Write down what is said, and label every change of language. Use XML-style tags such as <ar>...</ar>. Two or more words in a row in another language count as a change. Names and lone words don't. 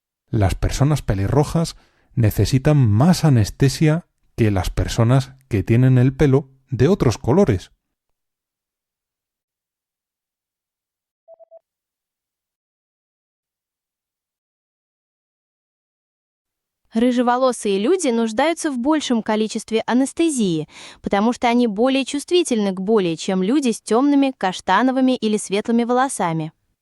<es>Las personas pelirrojas necesitan más anestesia que las personas que tienen el pelo de otros colores.</es> <ru>Рыжеволосые люди нуждаются в большем количестве анестезии, потому что они более чувствительны к боли, чем люди с темными, каштановыми или светлыми волосами.</ru>